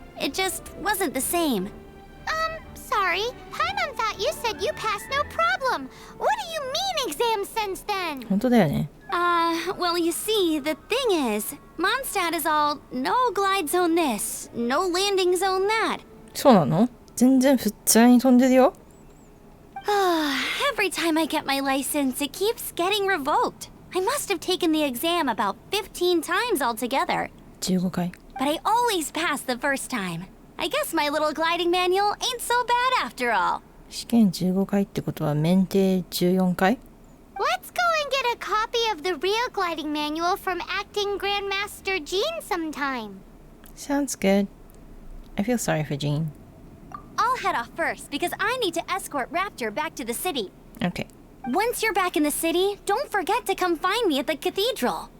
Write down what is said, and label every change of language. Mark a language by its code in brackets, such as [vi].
[en] It just wasn't the same. Sorry, Paimon thought you said you passed no problem. What do you mean exams since then? [ja] 本当だよね。 [en] Well, you see, the thing is, Mondstadt is all, no glide zone this, no landing zone that. [ja] そうなの？全然普通に飛んでるよ。 [en] Every time I get my license, it keeps getting revoked. I must have taken the exam about 15 times altogether. [ja] 15回。 [en] But I always pass the first time. I guess my little gliding manual ain't so bad after all. [ja] 試験15回ってことは免停14回？ [en] Let's go and get a copy of the real gliding manual from acting Grandmaster Jean sometime. Sounds good. I feel sorry for Jean. I'll head off first because I need to escort Raptor back to the city. Okay. Once you're back in the city, don't forget to come find me at the cathedral.